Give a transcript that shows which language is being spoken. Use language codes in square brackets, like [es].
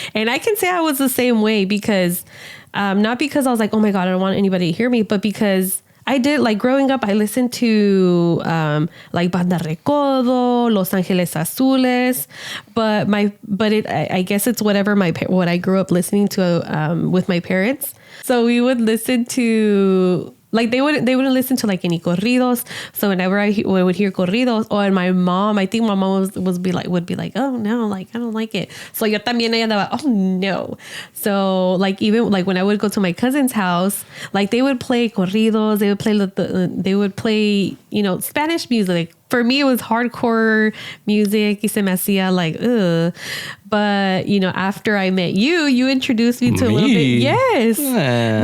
[en] And I can say I was the same way, because not because I was like, oh my God, I don't want anybody to hear me, but because I did, like growing up, I listened to like Banda Recodo, Los Ángeles Azules, I guess it's whatever what I grew up listening to with my parents. So we would listen to like they wouldn't listen to like any corridos. So whenever I would hear corridos, or my mom, I think my mom would be like, oh no, like I don't like it. [es] So yo también ella andaba, oh no. [en] So like even like when I would go to my cousin's house, like they would play corridos, they would play Spanish music. For me, it was hardcore music. [es] Y se me hacía [en] like, ugh. But, after I met you, you introduced me to a little bit. Yes. Yeah.